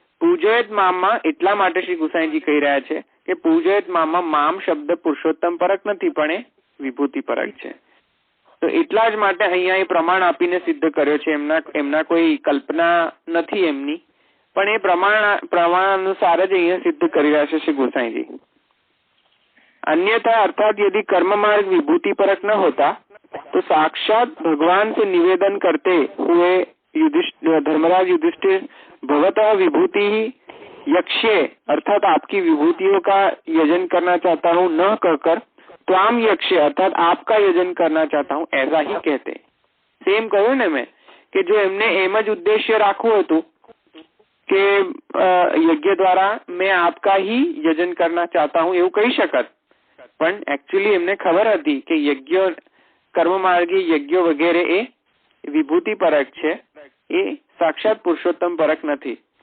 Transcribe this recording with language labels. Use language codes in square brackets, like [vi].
[gu] પૂજયત મામમાં એટલા માટે શ્રી ગુસાઈજી કહી રહ્યા છે કે પૂજયત મામમાં મામ શબ્દ પુરુષોત્તમ પરક નથી, પણ એ વિભૂતિ પરક છે. તો એટલા જ માટે અહીંયા એ પ્રમાણ આપીને સિદ્ધ કર્યો છે. એમના કોઈ કલ્પના નથી એમની, પણ એ પ્રમાણ અનુસાર જ અહીંયા સિદ્ધ કરી રહ્યા છે શ્રી गोसाईजी. [hi] अन्यथा अर्थात यदि कर्म मार्ग विभूति परक न होता तो साक्षात भगवान से निवेदन करते हुए धर्मराज युधिष्ठिर भवतः विभूति यक्ष्ये अर्थात आपकी विभूतियों का यजन करना चाहता हूँ न कहकर त्वाम यक्ष्ये अर्थात आपका यजन करना चाहता हूँ ऐसा ही कहते. [gu] सेम कहूँ ने मैं कि जो एमने एम ज उद्देश्य राखવું હતું કે [hi] यज्ञ द्वारा मैं आपका ही यजन करना चाहता हूँ [gu] એવું કહી શકત, પણ એકચ્યુઅલી એમને ખબર હતી કે યજ્ઞ કર્મ માર્ગી યજ્ઞો વગેરે એ વિભૂતિ પરક છે, એ સાક્ષાત પુરુષોત્તમ પરક નથી.